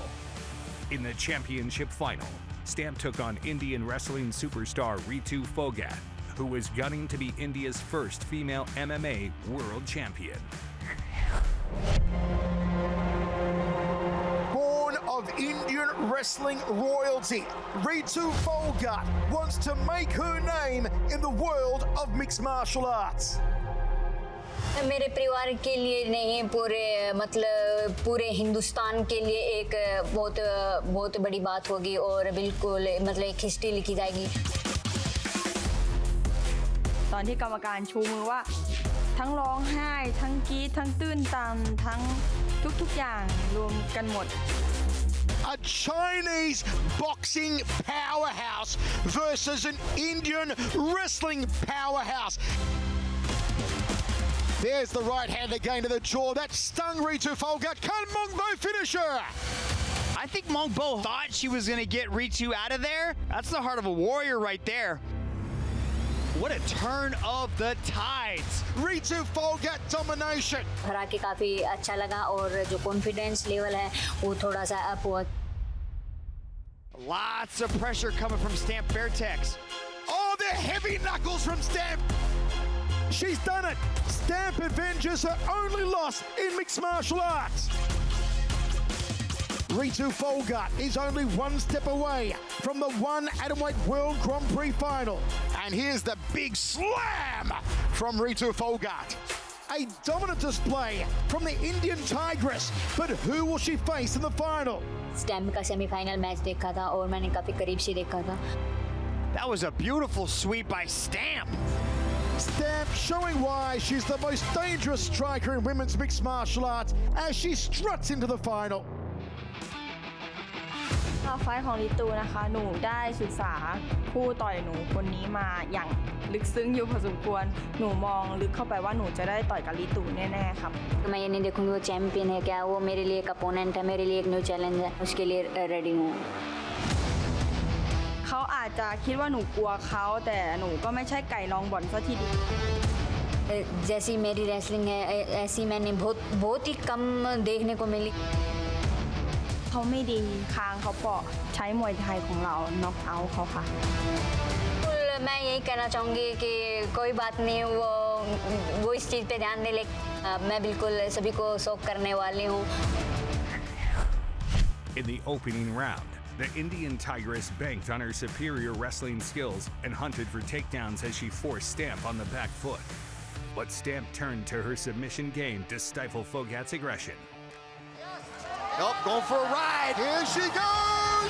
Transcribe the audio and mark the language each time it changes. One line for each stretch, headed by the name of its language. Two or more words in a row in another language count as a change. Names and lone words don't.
English: In the championship final, Stamp took on Indian wrestling superstar Ritu Phogat, who was gunning to be India's first female MMA world champion. Born of Indian wrestling royalty, Ritu Phogat wants to make her name in the world of mixed martial arts.
Hindi: मेरे परिवार के लिए नहीं, पूरे हिंदुस्तान के लिए एक बहुत बड़ी बात होगी और बिल्कुल एक हिस्ट्री लिखी जाएगी.
Thai: ตอนที่กรรมการชูมือว่าทั้งร้องไห้ทั้งกรี๊ดทั้งตื้นตันทั้งทุกอย่างรวมกันหมด
English: A Chinese boxing powerhouse versus an Indian wrestling powerhouse. There's the right hand again to the jaw. That stung Ritu Phogat. Can Mongbo finish her? I think Mongbo thought she was going to get Ritu out of there. That's the heart of a warrior right there. What a turn of the tides. Ritu Phogat domination.
Hindi: हरा के काफी अच्छा लगा और जो
English: confidence level
Hindi: है वो थोड़ा सा अप हुआ.
English: Lots of pressure coming from Stamp Fairfax. Oh, the heavy knuckles from Stamp. She's done it. Stamp avenges her only loss in mixed martial arts. Ritu Phogat is only one step away from the One Atomweight World Grand Prix final. And here's the big slam from Ritu Phogat. A dominant display from the Indian Tigress, but who will she face in the final?
Hindi: स्टैम्प का
English: semifinal match
Hindi: देखा था और मैंने काफी करीब से देखा था.
English: That was a beautiful sweep by Stamp. Stamp showing why she's the most dangerous striker in women's mixed martial arts as she struts into the final.
Thai: ไฟท์ของริตูนะคะหนูได้ศึกษาผู้ต่อยหนูคนนี้มาอย่างลึกซึ้งอยู่พอสมควรหนูมองลึกเข้าไปว่าหนูจะได้ต่อยกับริตูแน่ๆครับ
Hindi: मैं ये नहीं देखूंगी वो चैंपियन है क्या, वो मेरे लिए एक अपोनेंट है, मेरे लिए एक
English: new challenge
Hindi: है, उसके लिए रेडी हूँ.
Thai: เขาอาจจะคิดว่าหนูกลัวเขาแต่หนูก็ไม่ใช่ไก่ลองบ่อนซะทีเดียว
Hindi: जैसी मेरी रेसलिंग है ऐसी मैंने बहुत ही कम देखने को मिली.
Thai: เขาไม่ดีคางเขาเปาะใช้มวยไทยของเราน็อกเอาท์เขาค่ะ
Hindi: मैं यही कहना चाहूँगी कि कोई बात नहीं, वो इस चीज़ पे ध्यान दे, लेकिन मैं बिल्कुल सभी को शॉक करने वाली हूँ.
English: In the opening round, the Indian Tigress banked on her superior wrestling skills and hunted for takedowns as she forced Stamp on the back foot. But Stamp turned to her submission game to stifle Phogat's aggression. Nope, going for a ride. Here she goes.